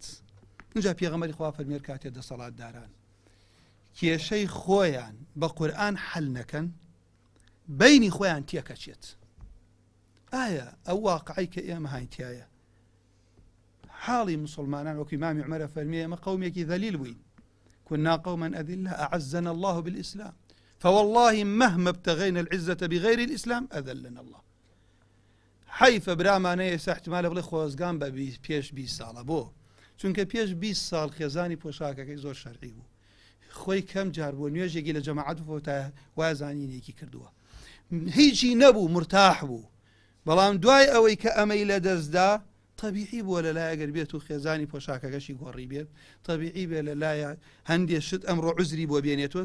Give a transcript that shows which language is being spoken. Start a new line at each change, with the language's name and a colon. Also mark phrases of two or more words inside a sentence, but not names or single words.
Central Kurdish: اینجا پێغەمبەری خوا فەرمێ کاتێ دەسەڵاتداران کێشەی خۆیان بە قورئان حەل نەکەن بینی خۆیان تێکەچێت. ئایا ئەو واقعی کە ئێمە هاینتیایە حاڵی مسلمانان وەکو ئیمامی عومەرە فەرمێ ئێمە قەومێکی ذەلیل بووین،
Arabic: كنا قوما أذلة أعزنا الله بالإسلام فوالله مهما ابتغينا العزة بغير الإسلام أذلنا الله.
Central Kurdish: حيف برامان يسا احتمال بڵێ خۆزگان بە پێش 20 ساڵە بۆ چونکە پێش 20 ساڵ خێزانی پۆشاکەکەی زۆر شەرعی بوو، خۆی کەم جار بوو نوێژێکی لە جەماعەت بوو تا وازانینێکی کردووە، هیچی نەبوو مرتاح بوو. بەڵام دوای ئەوەی کە ئەمەی لە دەستدا طبیعی بووە لەلایە ئەگەر بێت و خێزانی پۆشاکەکەشی گۆڕی بێت طبیعی بێ لەلایە هەندێک شت ئەمڕۆ عوزری بۆ بێنێتەوە.